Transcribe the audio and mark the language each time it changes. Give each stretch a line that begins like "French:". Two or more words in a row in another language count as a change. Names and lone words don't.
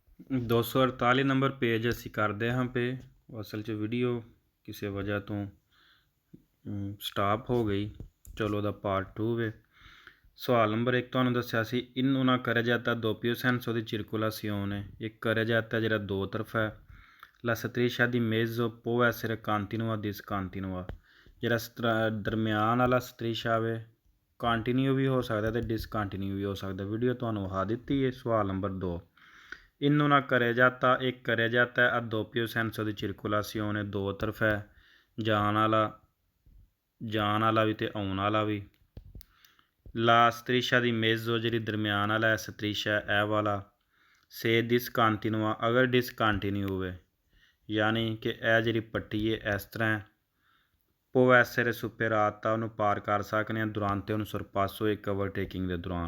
Punjabi: 248 ਨੰਬਰ ਪੇਜ ਅਸੀਂ ਕਰਦੇ ਹਾਂ ਪੇ। ਅਸਲ 'ਚ ਵੀਡੀਓ ਕਿਸੇ ਵਜ੍ਹਾ ਤੋਂ ਸਟਾਪ ਹੋ ਗਈ। ਚਲੋ ਉਹਦਾ ਪਾਰਟ 2 ਵੇ। ਸਵਾਲ ਨੰਬਰ 1 ਤੁਹਾਨੂੰ ਦੱਸਿਆ ਸੀ, ਇਹਨੂੰ ਨਾ ਕਰਿਆ ਜਾਂਦਾ
Italian: doppio senso di circolazione।
Punjabi: ਇੱਕ ਕਰਿਆ ਜਾਂਦਾ ਜਿਹੜਾ ਦੋ ਤਰਫਾ ਹੈ।
Italian: La striscia di mezzo può essere continua discontinua।
Punjabi: ਜਿਹੜਾ ਦਰਮਿਆਨ ਵਾਲਾ ਸਟ੍ਰਿਸ਼ਾ ਵੇ ਕੰਟੀਨਿਊ ਵੀ ਹੋ ਸਕਦਾ ਅਤੇ ਡਿਸਕੰਟੀਨਿਊ ਵੀ ਹੋ ਸਕਦਾ। ਵੀਡੀਓ ਤੁਹਾਨੂੰ ਵਿਖਾ ਦਿੱਤੀ ਹੈ। ਸਵਾਲ ਨੰਬਰ 2, ਇਹਨੂੰ ਨਾ ਕਰਿਆ ਜਾਂਦਾ, ਇੱਕ ਕਰਿਆ ਜਾਂਦਾ ਆ
Italian: doppio senso di circolazione
Punjabi: ਦੋ ਤਰਫ ਹੈ, ਜਾਣ ਵਾਲਾ ਵੀ ਅਤੇ ਆਉਣ ਵਾਲਾ ਵੀ।
Italian: la striscia di mezzo
Punjabi: ਜਿਹੜੀ ਦਰਮਿਆਨ ਵਾਲਾ ਸਟ੍ਰਿਸ਼ਾ ਇਹ ਵਾਲਾ
Italian: se discontinua
Punjabi: ਅਗਰ ਡਿਸਕੰਟੀਨਿਊ ਹੋਵੇ, ਯਾਨੀ ਕਿ ਇਹ ਜਿਹੜੀ ਪੱਟੀ ਹੈ ਇਸ ਤਰ੍ਹਾਂ
Italian: può essere superata
Punjabi: ਉਹਨੂੰ ਪਾਰ ਕਰ ਸਕਦੇ ਹਾਂ ਦੁਰਾਂਤੇ ਉਹਨੂੰ ਸਰਪਾਸੋ ਇੱਕ ਓਵਰਟੇਕਿੰਗ ਦੇ ਦੌਰਾਨ।